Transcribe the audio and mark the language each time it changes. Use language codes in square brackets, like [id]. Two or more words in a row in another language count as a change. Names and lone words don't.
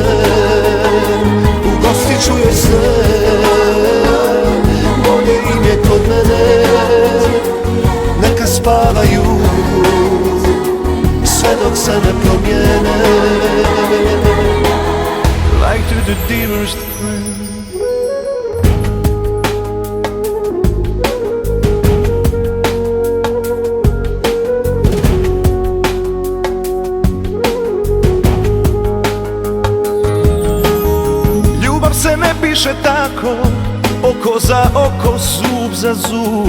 [hr] Ugostit ću joj sve, bolje im je kod mene. Neka spavaju sve dok se ne promijene. [en] the dearest friend. [hr] Ljubav se ne piše tako, oko za oko, zub za zub.